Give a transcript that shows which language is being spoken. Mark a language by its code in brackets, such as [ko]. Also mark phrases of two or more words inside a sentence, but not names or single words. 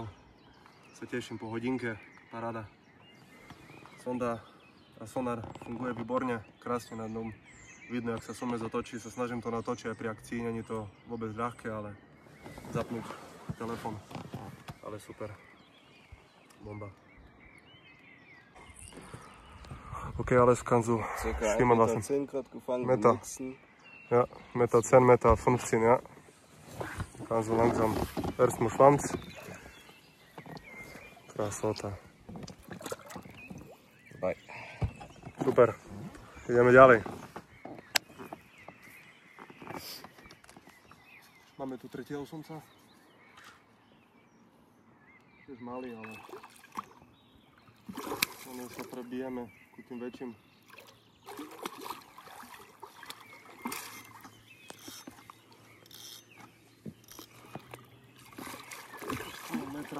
[sk] Sa teším po hodinke. Paráda. Sonda a sonár funguje výborne. Krásne nad dnom. Vidno, jak sa sumec otočí. Sa snažím to natočiť aj pri akcii. Není to vôbec ľahké, ale zapnúť telefon. Ale super. Bomba. [de] Okay, alles kann so schwimmen lassen. Meter. Ja, 1,10 m, 1,15 m, ja. Kann so langsam. Erstmal Schwanz. [sk] Krasota. Bye. Super. Ideme ďalej. Máme tu tretieho sumca. Tiež malý, ale my sa prebijeme ku tým väčším. Metra.